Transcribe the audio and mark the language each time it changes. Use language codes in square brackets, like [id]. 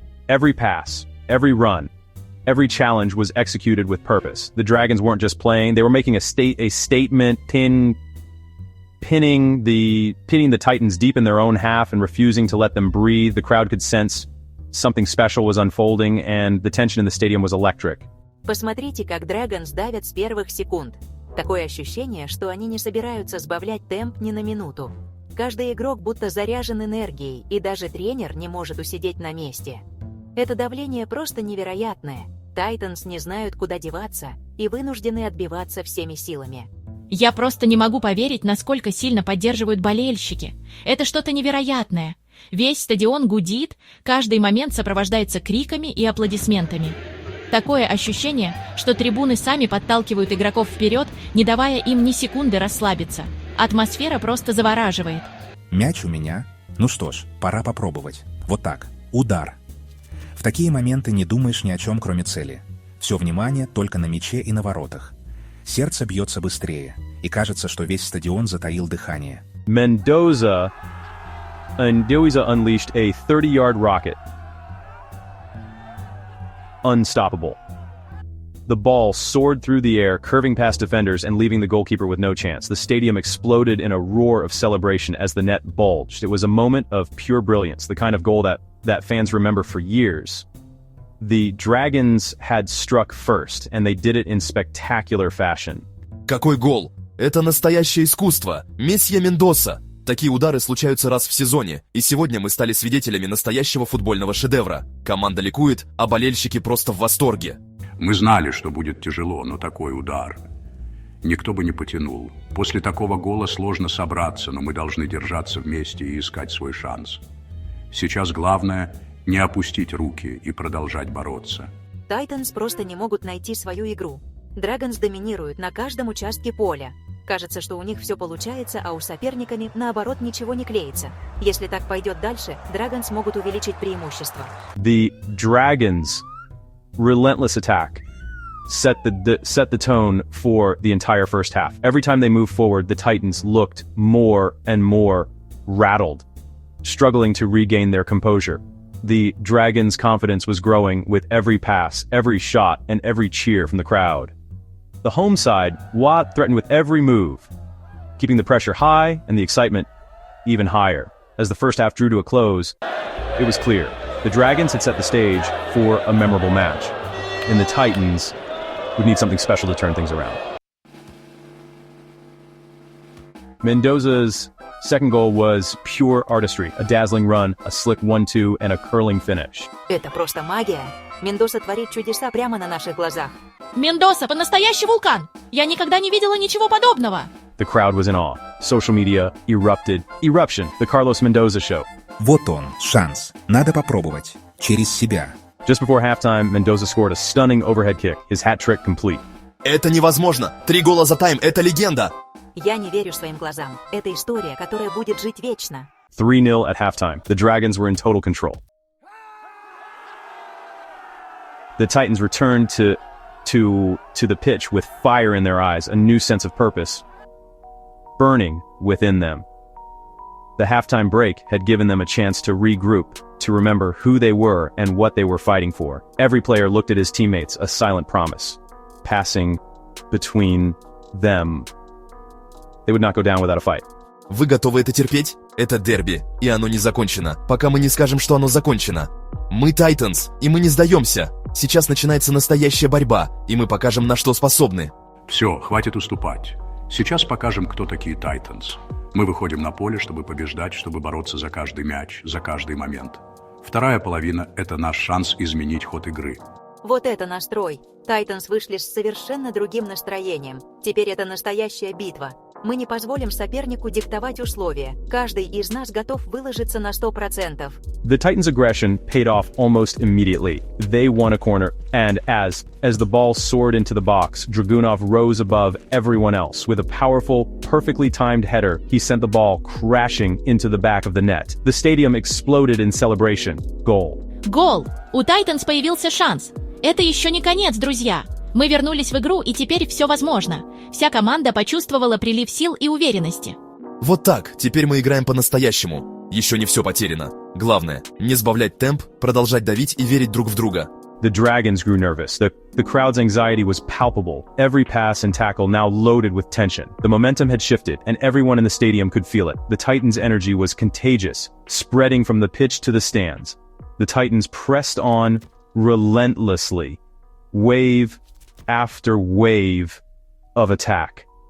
[en] Every pass, every run, every challenge was executed with purpose. The Dragons weren't just playing, they were making a statement, pinning the Titans deep in their own half and refusing to let them breathe. The crowd could sense something special was unfolding, and the tension in the stadium was electric. [ru] Посмотрите, как Dragons давят с первых секунд. Такое ощущение, что они не собираются сбавлять темп ни на минуту. Каждый игрок будто заряжен энергией, и даже тренер не может усидеть на месте. Это давление просто невероятное. Titans не знают, куда деваться, и вынуждены отбиваться всеми силами. Я просто не могу поверить, насколько сильно поддерживают болельщики. Это что-то невероятное. Весь стадион гудит, каждый момент сопровождается криками и аплодисментами. Такое ощущение, что трибуны сами подталкивают игроков вперед, не давая им ни секунды расслабиться. Атмосфера просто завораживает. Мяч у меня. Ну что ж, пора попробовать. Вот так. Удар. В такие моменты не думаешь ни о чем, кроме цели. Все внимание только на мяче и на воротах. Сердце бьется быстрее, и кажется, что весь стадион затаил дыхание. [en] Mendoza unleashed a 30-yard rocket. Unstoppable. The ball soared through the air, curving past defenders and leaving the goalkeeper with no chance. The stadium exploded in a roar of celebration as the net bulged. It was a moment of pure brilliance, the kind of goal that fans remember for years. The Dragons had struck first, and they did it in spectacular fashion. [ru] Какой гол! Это настоящее искусство! Месье Мендоса! Такие удары случаются раз в сезоне, и сегодня мы стали свидетелями настоящего футбольного шедевра. Команда ликует, а болельщики просто в восторге. Мы знали, что будет тяжело, но такой удар. никто бы не потянул. После такого гола сложно собраться, но мы должны держаться вместе и искать свой шанс. Сейчас главное – не опустить руки и продолжать бороться. Тайтанс просто не могут найти свою игру. Драгонс доминируют на каждом участке поля. Кажется, что у них все получается, а у соперниками, наоборот, ничего не клеится. Если так пойдет дальше, Драгонс могут увеличить преимущество. [en] The Dragons' relentless attack set the tone for the entire first half. Every time they moved forward, the Titans looked more and more rattled, struggling to regain their composure. The Dragons' confidence was growing with every pass, every shot, and every cheer from the crowd. The home side, Watt threatened with every move, keeping the pressure high and the excitement even higher. As the first half drew to a close, it was clear the Dragons had set the stage for a memorable match, and the Titans would need something special to turn things around. Mendoza's second goal was pure artistry, a dazzling run, a slick 1-2, and a curling finish. [ru] Это просто магия. Мендоса творит чудеса прямо на наших глазах. Мендоса, по-настоящий вулкан! Я никогда не видела ничего подобного! [en] The crowd was in awe. Social media erupted. Eruption, the Carlos Mendoza show. [ru] Вот он, шанс. Надо попробовать. Через себя. [en] Just before halftime, Mendoza scored a stunning overhead kick, his hat trick complete. [ru] Это невозможно! 3 гола за тайм, это легенда! Я не верю своим глазам. Это история, которая будет жить вечно. [en] 3-0 at halftime. The Dragons were in total control. The Titans returned to the pitch with fire in their eyes, a new sense of purpose burning within them. The halftime break had given them a chance to regroup, to remember who they were and what they were fighting for. Every player looked at his teammates, a silent promise, passing between them. They would not go down without a fight. [ru] Вы готовы это терпеть? Это дерби, и оно не закончено, пока мы не скажем, что оно закончено. Мы Тайтанс, и мы не сдаемся. Сейчас начинается настоящая борьба, и мы покажем, на что способны. Все, хватит уступать. Сейчас покажем, кто такие Тайтанс. Мы выходим на поле, чтобы побеждать, чтобы бороться за каждый мяч, за каждый момент. Вторая половина – это наш шанс изменить ход игры. Вот это настрой. Тайтанс вышли с совершенно другим настроением. Теперь это настоящая битва. Мы не позволим сопернику диктовать условия. Каждый из нас готов выложиться на 100%. [en] The Titans' aggression paid off almost immediately. They won a corner, and as the ball soared into the box, Dragunov rose above everyone else. With a powerful, perfectly timed header, he sent the ball crashing into the back of the net. The stadium exploded in celebration. Goal. [ru] Гол! У Тайтанс появился шанс. Это еще не конец, друзья. Мы вернулись в игру, и теперь все возможно. Вся команда почувствовала прилив сил и уверенности. Вот так, теперь мы играем по-настоящему. Еще не все потеряно. Главное, не сбавлять темп, продолжать давить и верить друг в друга. [en] The Dragons grew nervous. The crowd's anxiety was palpable. Every pass and tackle now loaded with tension. The momentum had shifted, and everyone in the stadium could feel it. The Titans' energy was contagious, spreading from the pitch to the stands. The Titans pressed on relentlessly, wave after wave of attack.